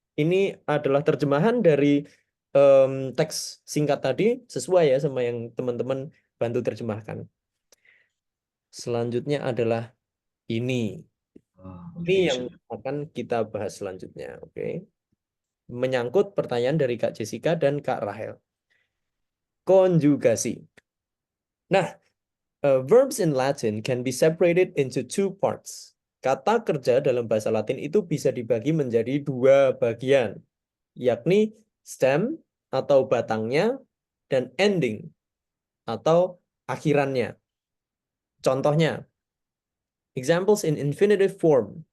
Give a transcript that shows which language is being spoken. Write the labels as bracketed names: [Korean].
[Indonesian] Ini adalah terjemahan dari teks singkat tadi sesuai ya sama yang teman-teman bantu terjemahkan. Selanjutnya adalah ini. Ini yang akan kita bahas selanjutnya, oke? Menyangkut pertanyaan dari Kak Jessica dan Kak Rahel. Konjugasi. [English] Nah, verbs in Latin can be separated into 2 parts. [Indonesian] Kata kerja dalam bahasa Latin itu bisa dibagi menjadi 2 bagian, yakni stem atau batangnya dan ending atau akhirannya. Contohnya, [English] examples in infinitive form.